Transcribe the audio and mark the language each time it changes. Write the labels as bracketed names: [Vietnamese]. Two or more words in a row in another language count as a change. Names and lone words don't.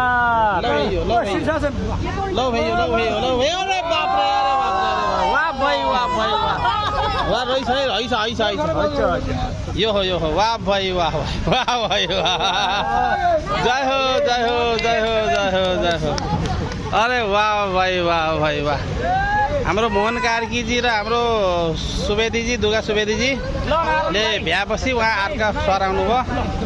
[Nepali] ल भयो अरे बाप रे अरे वाह भाइ वाह भाइ वाह वाह रहेछ है रहेछ है यो हो वाह भाइ वाह वाह भाइ वाह। जय हो जय हो जय हो जय हो जय हो। अरे वाह भाइ वाह भाइ वाह। हाम्रो मोहन कार्कीजी र हाम्रो सुवेदीजी दुर्गा सुवेदीजीले भ्याएपछि उहाँ अर्का सर आउनुभयो।